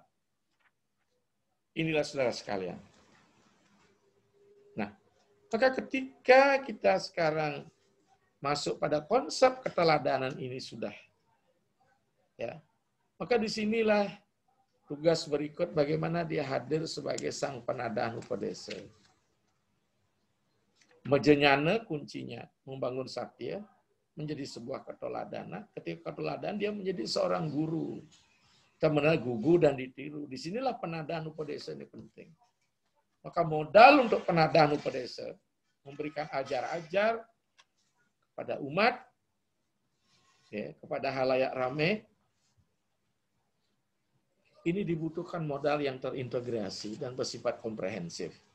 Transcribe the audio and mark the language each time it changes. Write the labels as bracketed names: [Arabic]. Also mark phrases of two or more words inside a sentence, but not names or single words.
[Indonesian] Inilah saudara sekalian. Nah, maka ketika kita sekarang masuk pada konsep keteladanan ini sudah, ya, maka disinilah tugas berikut bagaimana dia hadir sebagai sang penadahan upadesa. Mejenyana kuncinya, membangun satya, menjadi sebuah keteladanan. Ketika keteladanan dia menjadi seorang guru. Kita mengenal gugu dan ditiru. Disinilah penadahan upadesa ini penting. Maka modal untuk penadahan upadesa, memberikan ajar-ajar kepada umat, ya, kepada halayak ramai, ini dibutuhkan modal yang terintegrasi dan bersifat komprehensif.